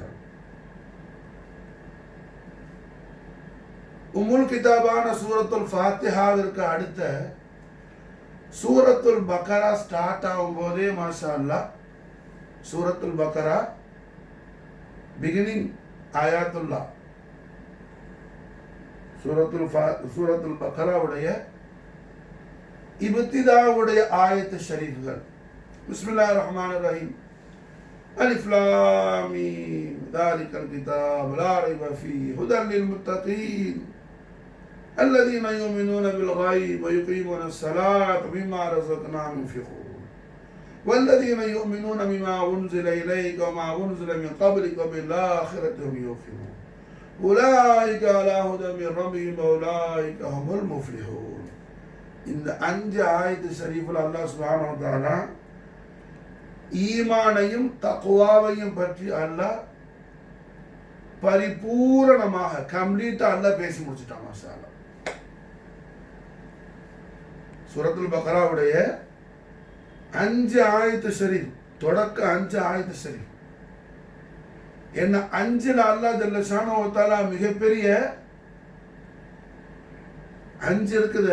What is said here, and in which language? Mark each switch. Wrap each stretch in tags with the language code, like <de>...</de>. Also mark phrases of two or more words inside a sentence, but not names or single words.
<ta>உம்முல் கிதாபான சூரத்துல் ஃபாத்திஹாவிற்கு அடுத்த சூரத்துல் பக்கரா ஸ்டார்ட் ஆகும் போதே</ta> <ar>ما شاء الله</ar> <ta>சூரத்துல் பக்கரா பிகினிங் ஆயாத்துல்லா சூரத்துல் பக்கராவுடைய இப்திதாவுடைய ஆயத்து ஷரீஃப்கள்.</ta> <ar>بسم الله الرحمن الرحيم. ألف لام ميم ذَلِكَ الْكِتَابُ لَا رَيْبَ فِيهِ هُدًى لِّلْمُتَّقِينَ الَّذِينَ يُؤْمِنُونَ بِالْغَيْبِ وَيُقِيمُونَ الصَّلَاةَ وَمِمَّا رَزَقْنَاهُمْ يُنْفِقُونَ وَالَّذِينَ يُؤْمِنُونَ بِمَا أُنزِلَ إِلَيْكَ وَمَا أُنزِلَ مِن قَبْلِكَ وَبِالْآخِرَةِ هُمْ يُوقِنُونَ أُولَٰئِكَ عَلَىٰ هُدًى مِّن رَّبِّهِمْ وَأُولَٰئِكَ هُمُ الْمُفْلِحُونَ.</ar> <ta>இந்த 5 ஆயத்து ஷரீஃபில்</ta> <ar>الله سبحانه و تعالى</ar> <ta>ஈமானையும் தக்வாவையும் பற்றி அல்லாஹ் பரிபூரணமாக கம்ப்ளீட்டா அல்லாஹ் பேசி முடிச்சிட்டான்.</ta> <ar>ما شاء الله.</ar> <ta>சூரத்துல் பக்கராவுடைய 5 ஆயத்து ஷரீஃப், தொடக்க 5 ஆயத்து ஷரீஃப் என்ன 5ல</ta> <ar>الله جل شأنه و تعالى</ar> <ta>மிகப்பெரிய 5 இருக்குது.</ta>